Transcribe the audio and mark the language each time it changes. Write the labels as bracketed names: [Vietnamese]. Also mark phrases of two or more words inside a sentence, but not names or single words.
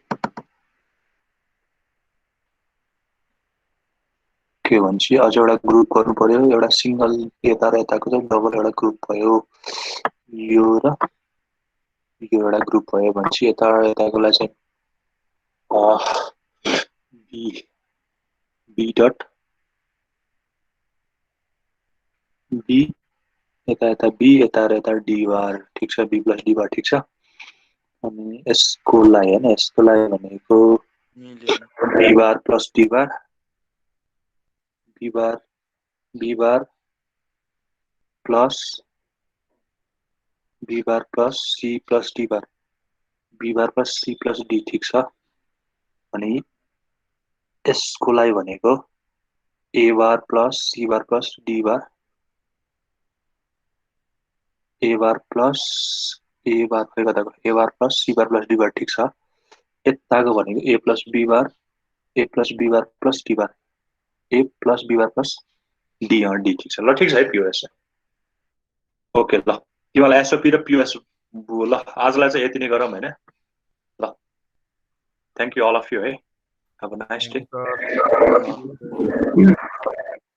[Nepali] के भन्छ अझ एउटा ग्रुप गर्नु पर्यो एउटा सिंगल यता र यताको चाहिँ डबल एउटा ग्रुप भयो यो र यो एउटा ग्रुप भयो भनेपछि यता र यताकोलाई चाहिँ [English] B B dot [Nepali] बी यता यता बी यता र यता [English] D bar [Nepali] ठिक छ [English] B plus D bar [Nepali] ठिक छ अनि यसको लागि हैन यसको लागि भनेको मिल्यो [English] B bar plus D bar B bar plus B bar plus C plus D bar B bar plus C plus D [Nepali] ठिक छ अनि यसको लागि भनेको [English] A bar plus C bar plus D bar A bar plus A bar plus C bar plus D bar [Nepali] ठिक छ यताको भनेको [English] A plus B bar plus D bar A plus B bar plus D D [Nepali] ठिक छ ल ठिक छ है [English] POS OK [Nepali] ल तिमीलाई एसओपी र पिओएस ल आजलाई चाहिँ यति नै गरौँ हैन ल [English] thank you all of you है have a nice day [Nepali] सर